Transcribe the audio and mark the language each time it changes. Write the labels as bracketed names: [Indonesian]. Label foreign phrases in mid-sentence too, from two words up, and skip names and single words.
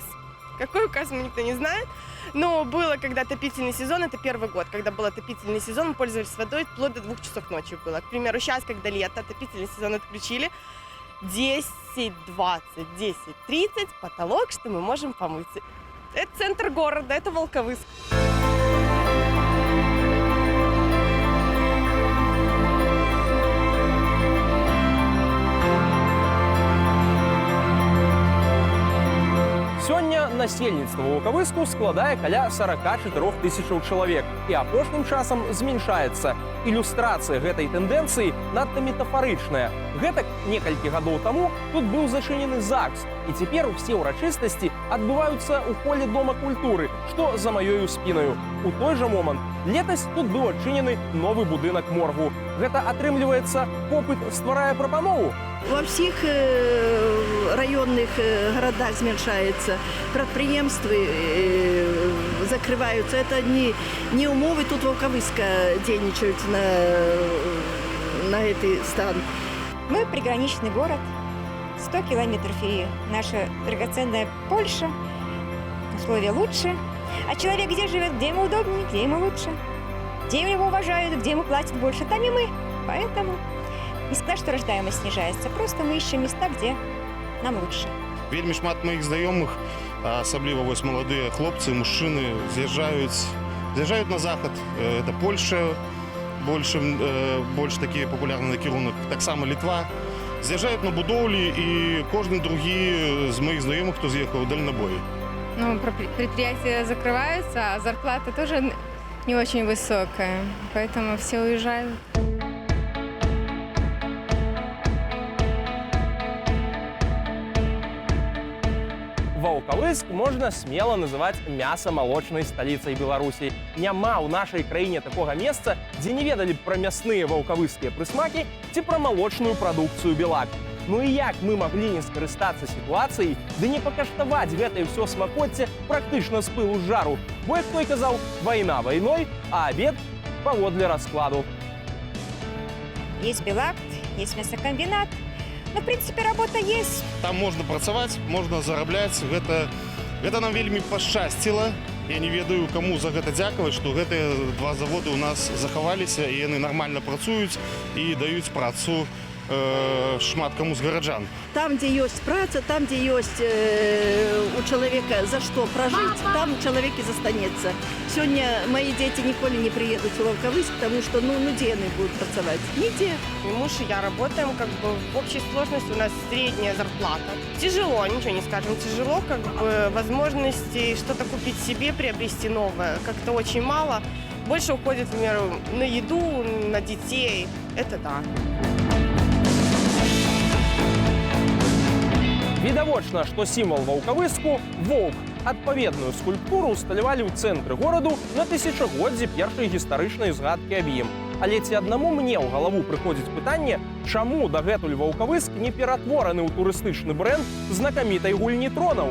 [Russian] Какой указ, мы никто не знает. Но было, когда отопительный сезон, это первый год, когда был отопительный сезон, мы пользовались водой вплоть до 2 часов ночи было. К примеру, сейчас, когда лето, отопительный сезон отключили, 10:20, 10:30 потолок, что мы можем помыться. Это центр города, это Волковыск. [Belarusian] Сёння насельніцтва Ваўкавыску складае каля 44 тысячаў чалавек і апошнім часам змяншаецца. Ілюстрацыя гэтай тэндэнцыі надта метафарычная. Гэтак некалькі гадоў таму тут быў зачынены ЗАГС, і цяпер усе ўрачыстасці адбываюцца ў холе Дома культуры, што за маёю спінаю. У той жа момант летась тут быў адчынены новы будынак моргу. Гэта, атрымліваецца, попыт стварае прапанову? [Russian] Во всех районных городах зменшается, предприемства закрываются. Это не умовы тут Волковыска денничают на этот стан. Мы приграничный город, 100 километров и наша драгоценная Польша. Условия лучше. А человек где живет, где ему удобнее, где ему лучше. Где его уважают, где ему платят больше, там и мы. Поэтому не сказать, что рождаемость снижается. Просто мы ищем места, где нам лучше. [Belarusian] Вельмі шмат моих знайомых, асабліва вось маладыя хлопцы, мужчыны, з'язджаюць на захад. Это Польша, больш такі папулярны накірунак, таксама Літва. З'язджаюць на будоўлі, і кожны другі з моих знайомых, хто з'ехаў, дальнобой. [Russian] Ну, предприятия закрываются, а зарплата тоже не очень высокая, поэтому все уезжают. [Belarusian] Ваўкавыск можна смела называць мяса-малочнай сталіцай Беларусі. Няма ў нашай краіне такога месца, дзе не ведалі б пра мясныя ваўкавыскія прысмакі ці пра малочную прадукцыю белак. Ну і як мы маглі не скарыстацца сітуацыяй, ды не пакаштаваць гэтае ўсё смакоцце практычна з пылу з жару? Бо, як той казаў, вайна вайной, а абед паводле раскладу. [Russian] Есть Белакт, есть мясокомбинат. Ну, в принципе, работа есть. [Belarusian] Там можна працаваць, можна зарабляць. Гэта нам вельмі пашчасціла. Я не ведаю, каму за гэта дзякаваць, што гэтыя 2 заводы ў нас захаваліся, і яны нармальна працуюць і даюць працу шмат кому з гараджан. [Russian] Там, где есть праца, там, где есть у человека за что прожить, там человек и застанется. Сегодня мои дети николи не приедут в Волковыск, потому что, где они будут pracować? Нигде. И муж и я работаем, как бы в общей сложности у нас средняя зарплата. Тяжело, ничего не скажем, тяжело, как бы возможностей что-то купить себе, приобрести новое, как-то очень мало. Больше уходит, например, на еду, на детей, это да. [Belarusian] Відавочна, што сімвал Ваўкавыску – воўк. Адпаведную скульптуру усталявалі ў цэнтры гораду на тысячагоддзі першай гістарычнай згадкі аб ім. Але ці аднаму мне ў галаву прыходзіць пытанне, чаму дагэтуль Ваўкавыск не ператвораны ў турыстычны брэнд знакамітай гульні тронаў?